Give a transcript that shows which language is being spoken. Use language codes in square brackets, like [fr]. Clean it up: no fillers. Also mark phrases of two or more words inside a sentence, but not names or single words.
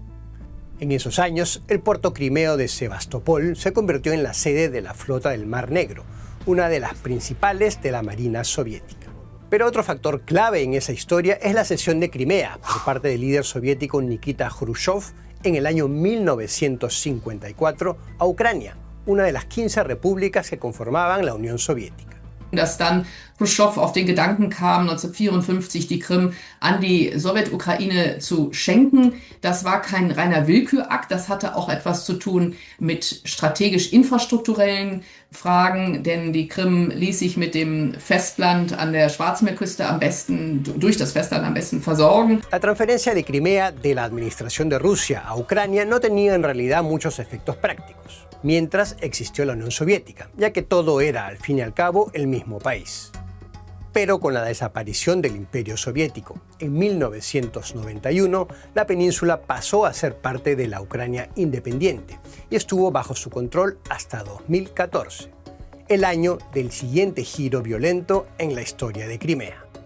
[es] En esos años, el puerto crimeo de Sebastopol se convirtió en la sede de la flota del Mar Negro, una de las principales de la Marina soviética. Pero otro factor clave en esa historia es la cesión de Crimea por parte del líder soviético Nikita Jrushchov en el año 1954 a Ucrania, una de las 15 repúblicas que conformaban la Unión Soviética. [de] Dass dann Khrushchev auf den Gedanken kam, 1954 die Krim an die Sowjetukraine zu schenken. Das war kein reiner Willkürakt, das hatte auch etwas zu tun mit strategisch-infrastrukturellen Fragen, denn die Krim ließ sich mit dem Festland an der Schwarzmeerküste durch das Festland am besten versorgen. [es] La transferencia de Crimea de la administración de Rusia a Ucrania no tenía en realidad muchos efectos prácticos, mientras existió la Unión Soviética, ya que todo era, al fin y al cabo, el mismo país. Pero con la desaparición del Imperio Soviético en 1991, la península pasó a ser parte de la Ucrania independiente y estuvo bajo su control hasta 2014, el año del siguiente giro violento en la historia de Crimea.